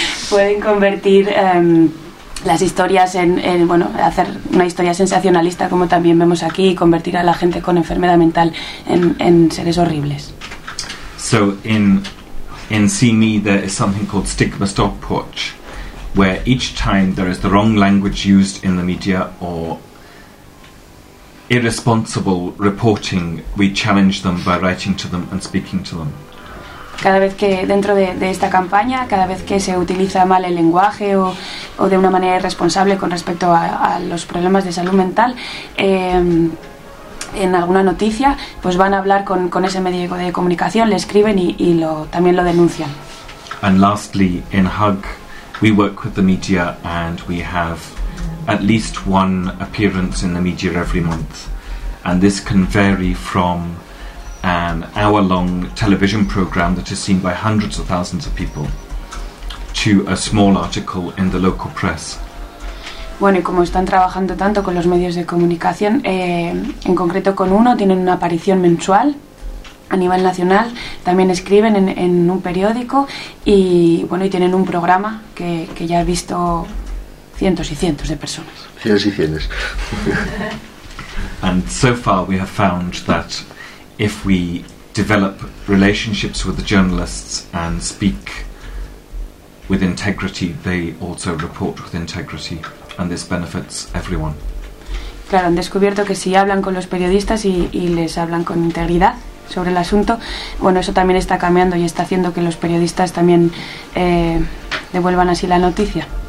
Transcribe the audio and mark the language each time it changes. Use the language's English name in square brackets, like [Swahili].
[Spanish] Pueden convertir las historias en, bueno, hacer una historia sensacionalista, como también vemos aquí, y convertir a la gente con enfermedad mental en seres horribles. [English] So in See Me there is something called Stigma Stop Watch, where each time there is the wrong language used in the media or irresponsible reporting, we challenge them by writing to them and speaking to them. [Spanish] Cada vez que dentro de esta campaña, cada vez que se utiliza mal el lenguaje o de una manera irresponsable con respecto a los problemas de salud mental, en alguna noticia, pues van a hablar con ese medio de comunicación, le escriben y lo también lo denuncian. [English] And lastly, in HUG, we work with the media and we have at least one appearance in the media every month, and this can vary from an hour-long television program that is seen by hundreds of thousands of people to a small article in the local press. [Spanish] Bueno, y como están trabajando tanto con los medios de comunicación, en concreto con uno, tienen una aparición mensual a nivel nacional, también escriben en un periódico y bueno, y tienen un programa que ya ha visto cientos y cientos de personas. Cientos y cientos. [English] And so far we have found that if we develop relationships with the journalists and speak with integrity, they also report with integrity, and this benefits everyone. [Spanish] Claro, han descubierto que si hablan con los periodistas y les hablan con integridad sobre el asunto, bueno, eso también está cambiando y está haciendo que los periodistas también devuelvan así la noticia.